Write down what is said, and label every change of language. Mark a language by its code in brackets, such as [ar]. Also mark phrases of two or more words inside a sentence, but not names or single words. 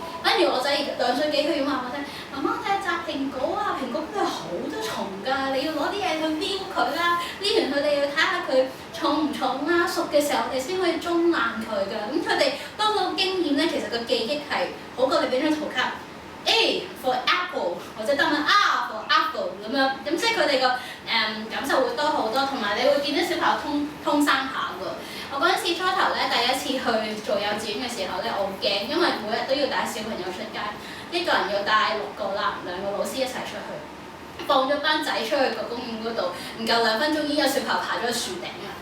[yue] 跟住我仔2歲幾，佢要話我聽，媽媽睇下摘蘋果啊，蘋果嗰度好多蟲㗎，你要攞啲嘢去撩佢啦，撩完佢哋要睇下佢重唔重啦，熟嘅時候我哋先可以中爛佢㗎。咁佢哋多個經驗咧，其實個記憶係好過你俾張圖卡。 [en] A for apple [yue] 或者得唔得 [en] R for apple [yue] 咁樣，咁即係佢哋個感受會多好多，同埋你會見到小朋友通生下㗎。我嗰陣時初頭咧，第一次去做幼稚園嘅時候咧，我好驚，因為每日都要帶小朋友出街，一個人要帶6個啦，2個老師一齊出去，放咗班仔出去個公園嗰度，唔夠2分鐘已經有小朋友爬咗去樹頂啦。